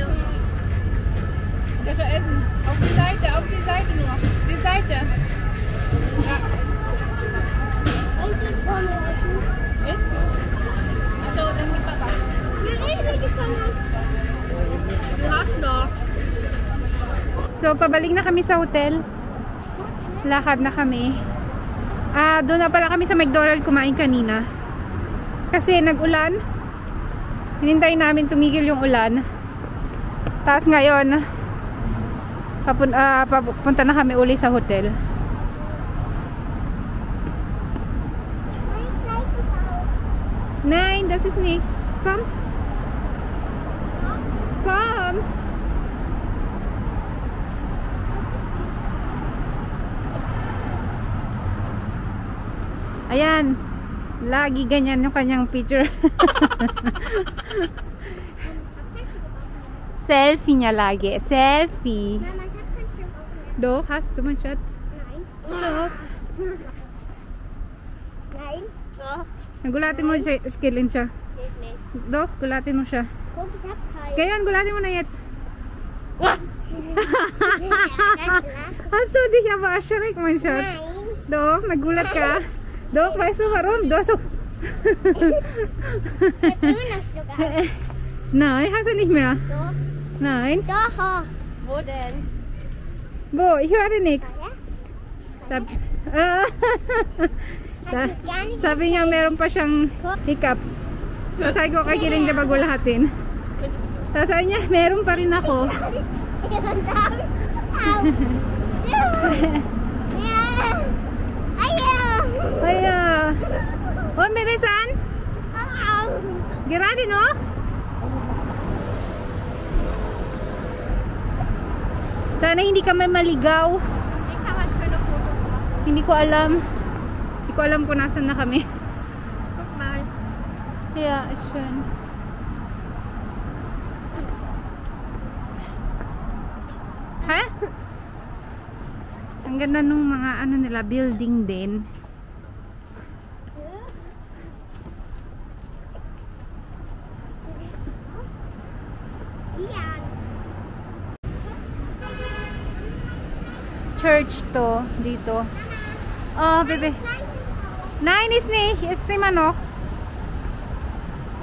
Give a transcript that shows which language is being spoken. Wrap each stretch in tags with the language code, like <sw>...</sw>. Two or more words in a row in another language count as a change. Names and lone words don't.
<de>Das ist Essen. Auf die Seite nur. Die Seite. Ja. Und die Pommes essen. Ist gut. Also, dann gib Papa. Na, ich will die Pommes. Du hast noch.</de> <tl>So, pabalik na kami sa hotel. Lakad na kami. Doon na pala kami sa McDonald's kumain kanina. Kasi nag-ulan. Hinintay namin tumigil yung ulan. Tapos ngayon, papunta na kami uli sa hotel.</tl> <de>Nein, das ist nicht. Komm. Komm.</de> <tl>Ayan. Lagi ganyan yung kanyang picture. Selfie niya lagi. Selfie.</tl> <de>Mama, ich hab keinen Schluck aufnehmen. Doch, hast du mein Schatz? Nein. Doch. Nein. Doch.</de> <tl>Gulatin mo siya, skillin siya.</tl> <de>Geht nicht. Doch,</de> <tl>gulatin mo siya.</tl> <de>Guck, ich hab keinen.</de> <tl>Ngayon, gulatin mo na jetzt.</tl> <de>Ja, Hast du dich aber erschreckt, mein Schatz? Nein. Doch,</de> <tl>nagulat ka.</tl> <de>Doch, weißt du warum? Du hast so... Ich hab immer noch Schluck auf. Nein, hast du nicht mehr. Doch. Nein. Doch. Wo denn? Wo? Ich höre nichts. Ja? Sab Hat mich gar nicht</de> <tl>Sabi niya meron pa siyang hiccup. So, sabi ko kay Kiling na bagulahatin. So, sabi niya, meron pa rin ako.</tl> <de>Au. Ja.</de> <tl>Ayaw. Ay,</tl> <de>und Baby-san? Au. Gerade noch?</de> <tl>Sana hindi ka man maligaw. Ikaw,</tl> <de>hast du noch Foto gemacht?</de> <tl>Hindi ko alam. Hindi ko alam kung nasan na kami.</tl> <de>Guck mal. Ja, ist schön. Ha?</de> <tl>Ang ganda nung mga ano nila, building din. Yan. Church to, dito. Oh, bebe.</tl> <de>Nein, ist nicht. Ist immer noch.</de>